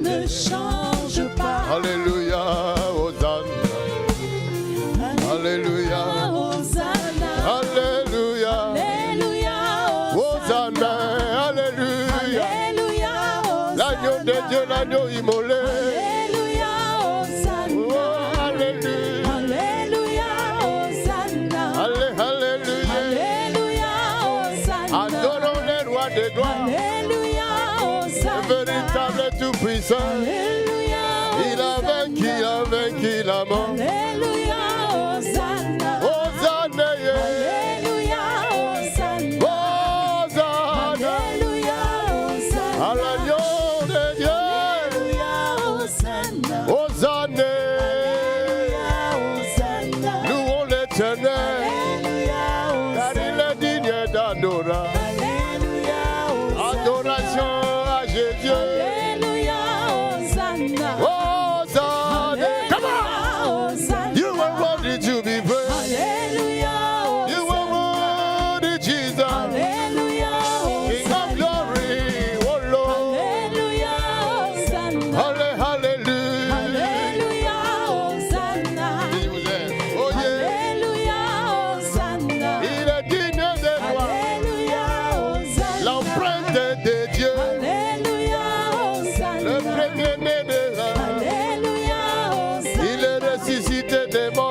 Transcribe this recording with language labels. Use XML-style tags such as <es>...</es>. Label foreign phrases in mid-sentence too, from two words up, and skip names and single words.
<fr>change pas. Alléluia, Hosanna. Alléluia. Hosanna. Alléluia. Alléluia. Hosanna. Alléluia. Alléluia. L'agneau de Dieu, l'agneau immolé. Alléluia. Hosanna. Oh, alléluia. Alléluia. Hosanna. Alléluia. Alléluia. Hosanna. Adorons les rois de gloire. Alléluia. Le Hosanna. véritable tout-puissant. Alléluia. Il a vaincu la mort. Alléluia. Hosanna. Hosanna. Alléluia. Hosanna. Hosanna. Alléluia. Hosanna. À l'agneau de Dieu. Alléluia. Hosanna. Hosanna. Hosanna. Louons l'Éternel. Alléluia. Car il est digne d'adoration. Alléluia. Adoration à Jésus. Alléluia. Hosanna. Hosanna.</fr> <en>Come on.</en> <fr>Hosanna.</fr> <en>You are worthy to be praised.</en> <fr>Alléluia.</fr> <en>You are worthy, Jesus.</en> <fr>Alléluia.</fr> <en>King of glory. Oh Lord.</en> <fr>Alléluia. Hosanna.</fr> <en>Hallelujah.</en> <fr>Alléluia. Hosanna. Il vous aime.</fr> <en>Oh yeah.</en> <fr>Alléluia. Hosanna. Il est digne de gloire. Alléluia. Hosanna. L'empreinte de Dieu. Alléluia. Hosanna. Le premier-né des âmes. Alléluia. Hosanna. Il est ressuscité des morts.</fr>